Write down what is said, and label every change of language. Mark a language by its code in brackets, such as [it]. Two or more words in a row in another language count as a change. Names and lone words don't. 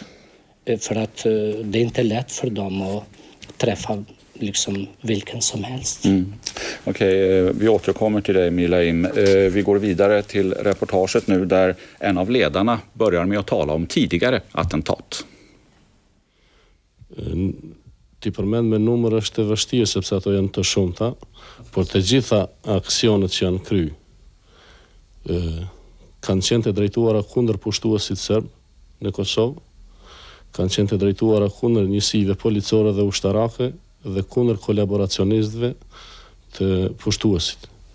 [sv] För att det är inte lätt för dem att träffa liksom vilken som helst. Okej, vi återkommer till dig, Milaim. Vi går vidare till reportaget nu där en av ledarna börjar med att tala om tidigare attentat. [sq] Ti përmend me numër është e vështirë sepse ato janë të shumta, por të gjitha aksionet që janë kry kanë qenë të drejtuara kundër pushtuesit serb në Kosovë, kanë qenë të drejtuara kundër njësive policore dhe ushtarake dhe kundër kolaboracionistëve të pushtuesit.